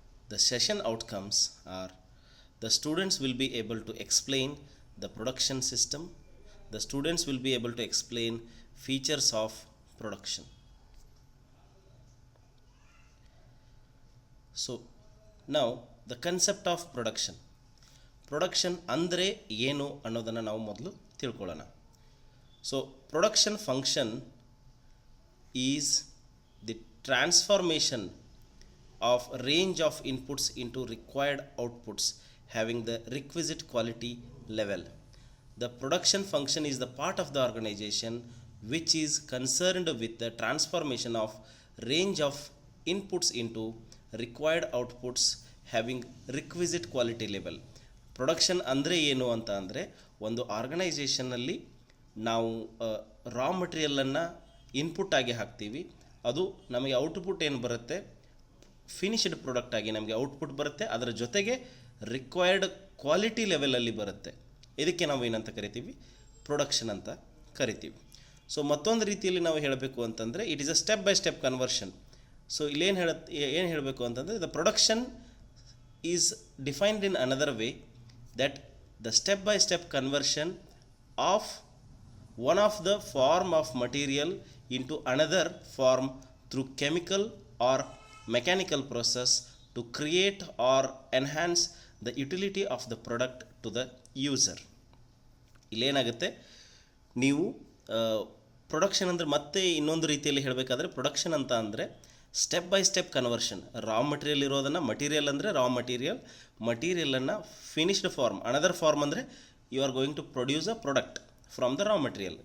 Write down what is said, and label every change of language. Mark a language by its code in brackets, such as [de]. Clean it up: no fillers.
[en] The session outcomes are the students will be able to explain the production system. The students will be able to explain features of production. So now the concept of production. [kn] Production ಅಂದರೆ ಏನು ಅನ್ನೋದನ್ನು ನಾವು ಮೊದಲು ತಿಳ್ಕೊಳ್ಳೋಣ. [en] So production function is the transformation of range of inputs into required outputs having the requisite quality level. The production function is the part of the organization which is concerned with the transformation of range of inputs into required outputs having requisite quality level. [kn] Production ಅಂದರೆ ಏನು ಅಂತ ಅಂದರೆ ಒಂದು ಆರ್ಗನೈಸೇಷನ್ನಲ್ಲಿ ನಾವು ರಾ ಮಟೀರಿಯಲನ್ನು input ಆಗಿ ಹಾಕ್ತೀವಿ, ಅದು ನಮಗೆ ಔಟ್ಪುಟ್ ಏನು ಬರುತ್ತೆ, ಫಿನಿಶ್ಡ್ ಪ್ರಾಡಕ್ಟ್ ಆಗಿ ನಮಗೆ ಔಟ್ಪುಟ್ ಬರುತ್ತೆ, ಅದರ ಜೊತೆಗೆ ರಿಕ್ವೈರ್ಡ್ ಕ್ವಾಲಿಟಿ ಲೆವೆಲಲ್ಲಿ ಬರುತ್ತೆ. ಇದಕ್ಕೆ ನಾವು ಏನಂತ ಕರಿತೀವಿ, ಪ್ರೊಡಕ್ಷನ್ ಅಂತ ಕರಿತೀವಿ. ಸೊ ಮತ್ತೊಂದು ರೀತಿಯಲ್ಲಿ ನಾವು ಹೇಳಬೇಕು ಅಂತಂದರೆ [en] It is a step by step conversion. [kn] So ಇಲ್ಲೇನು ಏನು ಹೇಳಬೇಕು ಅಂತಂದರೆ [en] The production is defined in another way, that the step by step conversion of one of the form of material into another form through chemical or mechanical process to create or enhance the utility of the product to the user. [kn] ಇಲ್ಲೇನಾಗುತ್ತೆ, ನೀವು production ಅಂದರೆ ಮತ್ತೆ ಇನ್ನೊಂದು ರೀತಿಯಲ್ಲಿ ಹೇಳಬೇಕಾದ್ರೆ production ಅಂತ ಅಂದರೆ step by step conversion. Raw material ಇರೋದನ್ನು, material ಅಂದರೆ ರಾ ಮಟೀರಿಯಲನ್ನು ಫಿನಿಶ್ಡ್ ಫಾರ್ಮ್, ಅನದರ್ ಫಾರ್ಮ್ ಅಂದರೆ [en] You are going to produce a product from the raw material.